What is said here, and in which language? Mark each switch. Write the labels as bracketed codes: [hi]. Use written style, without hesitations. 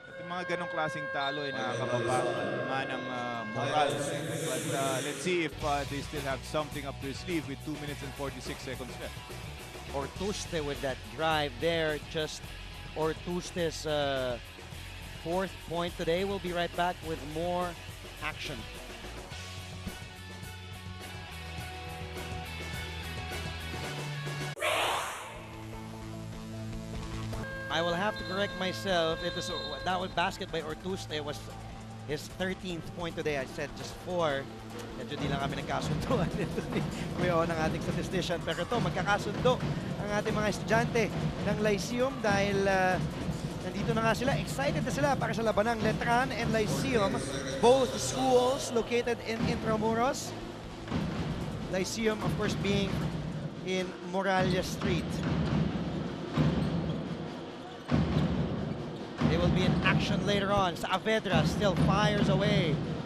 [tl] At yung mga ganong klaseng talo ay nakakababa nga ng moral. [en] But let's see if they still have something up their sleeve with 2 minutes and 46 seconds left. Ortuste with that drive there. Just Ortuste's 4th point today. We'll be right back with more action. I will have to correct myself. That was basket by Ortuste was his 13th point today. I said just 4. [tl] Medyo di lang kami nagkasunduan nito ni Kuya ng ating statistician. Pero ito, magkakasundo ang ating mga estudyante ng Lyceum dahil nandito na nga sila. Excited na sila para sa labanang Letran and Lyceum. [en] Both schools located in Intramuros. Lyceum, of course, being in Moralia Street. They will be in action later on. Saavedra still fires away.